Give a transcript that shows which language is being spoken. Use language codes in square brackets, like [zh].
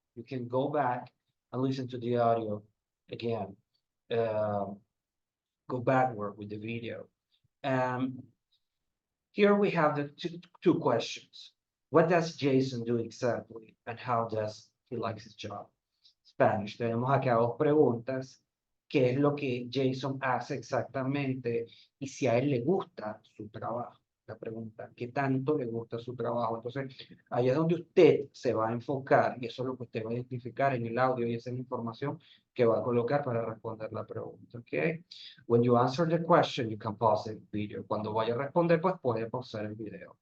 [en] You can go back and listen to the audio again. Go backward with the video. Here we have the two questions. What does Jason do exactly, and how does he like his job? Spanish. [es] Tenemos acá dos preguntas. ¿Qué es lo que Jason hace exactamente? Y si a él le gusta su trabajo. La pregunta, ¿qué tanto le gusta su trabajo? Entonces, ahí es donde usted se va a enfocar y eso es lo que usted va a identificar en el audio y esa es la información que va a colocar para responder la pregunta, ¿ok? [en] When you answer the question, you can pause the video. [es] Cuando vaya a responder, pues puede pausar el video.